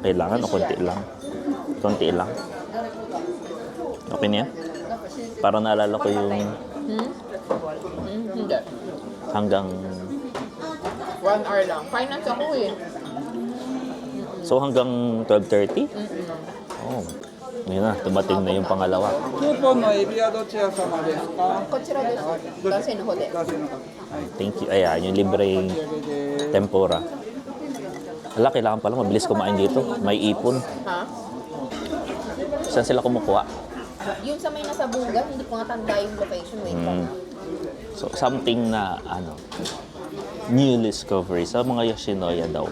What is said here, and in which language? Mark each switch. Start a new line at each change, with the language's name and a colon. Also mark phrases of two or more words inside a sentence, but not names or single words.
Filipino: Kailangan o konti lang? Konti lang. Okay na yan? Para naalala ko yung Hindi. hanggang... 1 hour lang. Finance ako eh. So hanggang 12:30? Oh. Yun na, tumating na yung pangalawa.
Japanese: クーポンのエビはどちら様ですか？こちらです。男性の方で。
English: Thank you.
Filipino: Ayan, yung libreng tempura. Hala, kailangan pala mabilis kumain dito. May ipon. Ha? Saan sila kumukuha? Yung sa may nasa Bunga, hindi ko nga tanda yung location. Wait lang. So, something na,
English: new discovery
Filipino: sa mga Yoshinoya daw.